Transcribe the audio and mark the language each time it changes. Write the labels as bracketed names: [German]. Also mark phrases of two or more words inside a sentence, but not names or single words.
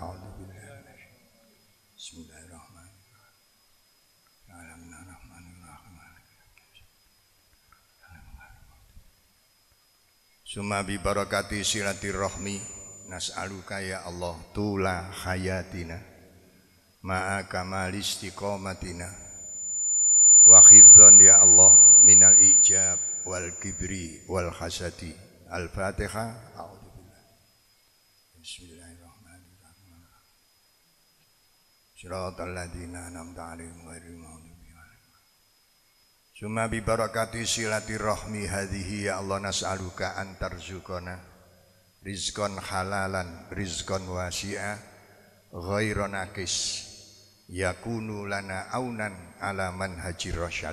[Arabic] ثم ببركة صلة الرحم نسألك يا الله طول حياتنا مع كمال استقامتنا وحفظا يا الله من العجب والكبر والحسد. الفاتحة. أعوذ بالله. بسم الله الرحمن الرحيم. صراط الذين أنعمت عليهم غير المغضوب عليهم. ثم ببركة صلة الرحم هذه يا الله نسألك أن ترزقنا رزقا حلالا رزقا واسعا غير ناقص يكون لنا عونا على منهج الرشاد.